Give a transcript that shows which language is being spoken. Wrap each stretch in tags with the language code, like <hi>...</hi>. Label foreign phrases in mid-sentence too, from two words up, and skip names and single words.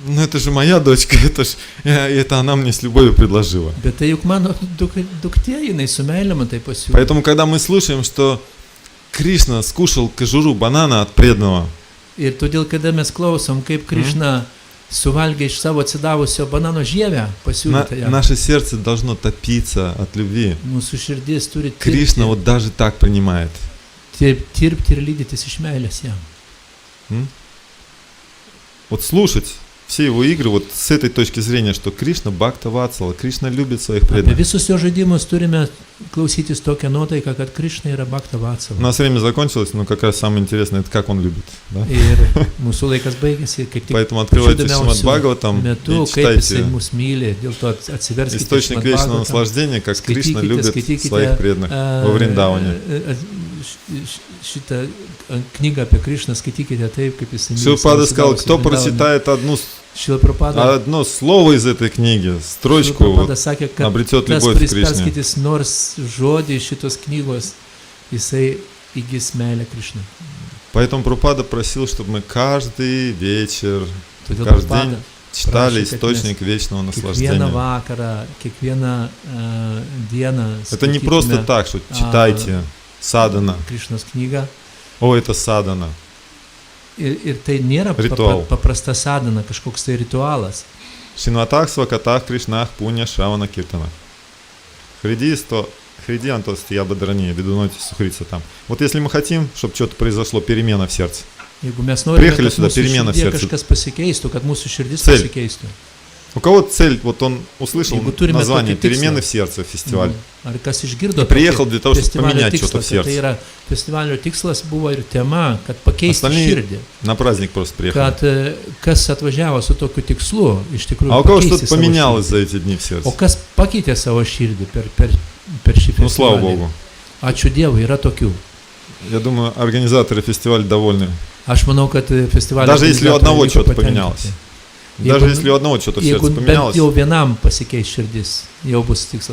<ru>ну это же моя дочка, это она мне с любовью предложила.</ru> <lt>Bet tai juk mano duktė, jinai su meilė man tai pasiūlė.</lt> <ru>Поэтому, когда мы слушаем, что Кришна скушал кожуру банана от преданного,</ru> <lt>Ir todėl, kada mes klausom, kaip Krišna suvalgė iš savo atsidavusio banano žievę, pasiūlytą jam.</lt> <ru>наше сердце должно топиться от любви.</ru> <lt>Mūsų širdis turi</lt> <ru>Кришна вот даже так принимает.</ru> <lt>tirpti ir lydytis iš meilės jam.</lt> <ru>Вот слушать все его игры вот с этой точки зрения, что Кришна Бхакта Ватсала, Кришна любит своих</ru> <lt>Apie</lt> <ru>преданных.</ru> <lt>visus jo žaidimus turime klausytis tokią nuotaiką, kad Krišna yra Bhakta</lt> <ru>У</ru> <lt>Vatsala.</lt> <ru>нас время закончилось, но как раз самое интересное, это как он любит. Да?</ru> <lt>Ir mūsų laikas baigėsi, kaip tik</lt> <ru>Поэтому открывайте Шримад</ru> <lt>įdomiausiu</lt> <ru>Бхагаватам</ru> <lt>metu,</lt> <ru>и</ru> <lt>kaip jisai</lt> <ru>читайте</ru> <lt>mus myli, dėl to atsiverskite</lt> <ru>источник</ru> <lt>Šrimad</lt> <ru>вечного</ru> <lt>Bhagavatam,</lt> <ru>наслаждения, как Кришна любит</ru> <lt>skaitykite</lt> <ru>своих преданных во Вриндаване.</ru> <lt>šitą knygą apie Krišną, skaitykite taip, kaip jisai myli.</lt> <ru>Шилпада сказал, кто прочитает</ru> <lt>Šrila Prabhupada</lt> <ru>одно слово из этой книги, строчку,</ru> <lt>Prabhupada sakė, kad</lt> <ru>обретет</ru> <lt>tas,</lt> <ru>любовь к</ru> <lt>kuris</lt> <ru>Кришне.</ru> <lt>perskaitys nors žodį iš šitos knygos, jisai įgis meilę Krišnai.</lt> <ru>Поэтому Прабхупада просил, чтобы мы каждый вечер,</ru> <lt>Todėl</lt> <ru>каждый</ru> <lt>Prabhupada</lt> <ru>день читали</ru> <lt>prašė, kad</lt> <ru>источник вечного</ru> <lt>kiekvieną</lt> <ru>наслаждения.</ru> <lt>vakarą, kiekvieną dieną</lt> <ru>Это не просто так, что читайте садана.</ru> <lt>Krišnos knygą.</lt> <ru>О, это садана.</ru> <lt>Ir tai nėra Ritual. paprasta sadana, kažkoks tai ritualas. Шинватах, свакатах, кришнах, пуня, шравана, киртана. Хриди, антости, ябадрани, ведуноти, сухрица там.</lt> <ru>Вот если мы хотим, чтобы что-то произошло, перемена в сердце.</ru> <lt>Jeigu mes norime,</lt> <ru>Приехали</ru> <lt>kad</lt> <ru>сюда,</ru> <lt>mūsų</lt> <ru>перемена в</ru> <lt>širdie</lt> <ru>сердце.</ru> <lt>kažkas pasikeistų, kad mūsų širdis</lt> <ru>Цель.</ru> <lt>pasikeistų.</lt> <ru>У кого цель, вот он услышал</ru> <lt>Jeigu turime</lt> <ru>название</ru> <lt>tokį tikslą.</lt> <ru>«Перемены в сердце» фестиваль.</ru> <lt>Ar kas išgirdo</lt> <ru>Приехал для того, чтобы</ru> <lt>festivalio</lt> <ru>поменять</ru> <lt>tikslą,</lt> <ru>что-то в</ru> <lt>kad</lt> <ru>сердце.</ru> <lt>tai yra festivalio tikslas buvo ir tema, kad pakeisti</lt> <ru>Остальные</ru> <lt>širdį.</lt> <ru>на праздник просто приехали.</ru> <lt>Kad kas atvažiavo su tokiu tikslu, iš tikrųjų</lt> <ru>А у кого</ru> <lt>pakeisti</lt> <ru>что-то</ru> <lt>savo</lt> <ru>поменялось</ru> <lt>širdį.</lt> <ru>за эти дни в сердце?</ru> <lt>O kas pakeitė savo širdį per šį</lt> <ru>Ну, слава</ru> <lt>festivalį?</lt> <ru>Богу.</ru> <lt>Ačiū Dievui, yra tokių.</lt> <ru>Я думаю, организаторы фестиваля довольны.</ru> <lt>Aš manau, kad festivalio</lt> <ru>Даже если у одного</ru> <lt>organizatoriai</lt> <ru>что-то</ru> <lt>liko</lt> <ru>поменялось.</ru> <lt>patenkinti.</lt> <ru>Даже если у одного что-то в</ru> <lt>Jeigu</lt> <ru>сердце</ru> <lt>bent</lt> <ru>поменялось,</ru> <lt>jau vienam pasikeis širdis, jau bus tikslas</lt>